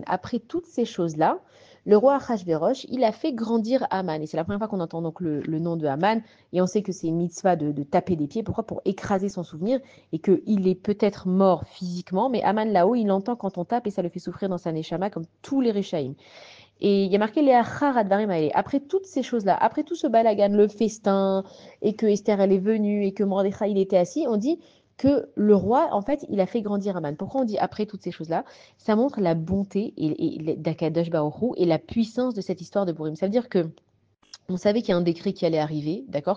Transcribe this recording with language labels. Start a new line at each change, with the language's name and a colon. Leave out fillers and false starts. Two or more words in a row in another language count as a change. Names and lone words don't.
French: Après toutes ces choses-là, le roi Achashverosh, il a fait grandir Aman. Et c'est la première fois qu'on entend donc le nom de Aman. Et on sait que c'est une mitzvah de taper des pieds. Pourquoi? Pour écraser son souvenir. Et qu'il est peut-être mort physiquement, mais Aman là-haut, il entend quand on tape et ça le fait souffrir dans sa neshama comme tous les Réchaïm. Et il y a marqué les
Hebrew: אחר הדברים האלה.
French: Après toutes ces choses-là, après tout ce balagan, le festin, et que Esther elle est venue, et que Mordechai il était assis, on dit que le roi, en fait, il a fait grandir Aman. Pourquoi on dit après toutes ces choses-là? Ça montre la bonté d'
Hebrew: הקדוש ברוך הוא
French: et la puissance de cette histoire de Purim. Ça veut dire que On savait qu'il y a un décret qui allait arriver, d'accord?